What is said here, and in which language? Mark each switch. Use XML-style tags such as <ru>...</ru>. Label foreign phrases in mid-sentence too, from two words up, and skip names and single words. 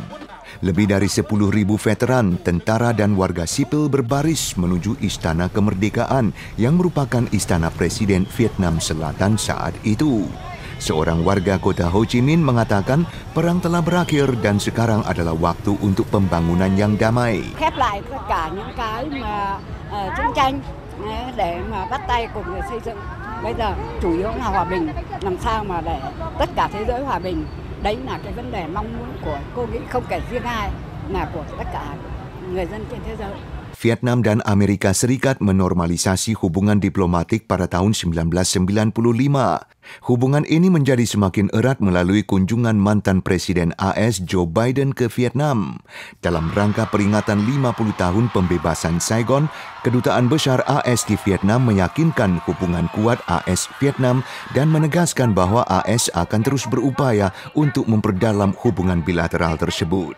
<id>Lebih dari 10.000 veteran, tentara dan warga sipil berbaris menuju Istana Kemerdekaan yang merupakan istana Presiden Vietnam Selatan saat itu. Seorang warga kota Ho Chi Minh mengatakan perang telah berakhir dan sekarang adalah waktu untuk pembangunan yang damai.</id> <vi>Khép lại tất cả những cái mà chiến tranh để mà bắt tay cùng người xây dựng. Bây giờ chủ yếu là hòa bình, làm sao mà để tất cả thế giới hòa bình. Đấy là cái vấn đề mong muốn của cô nghĩ không kể riêng ai, mà của tất cả người dân trên thế giới.</vi> <id>Vietnam dan Amerika Serikat menormalisasi hubungan diplomatik pada tahun 1995. Hubungan ini menjadi semakin erat melalui kunjungan mantan Presiden AS Joe Biden ke Vietnam. Dalam rangka peringatan 50 tahun pembebasan Saigon, Kedutaan Besar AS di Vietnam meyakinkan hubungan kuat AS-Vietnam dan menegaskan bahwa AS akan terus berupaya untuk memperdalam hubungan bilateral tersebut.</id>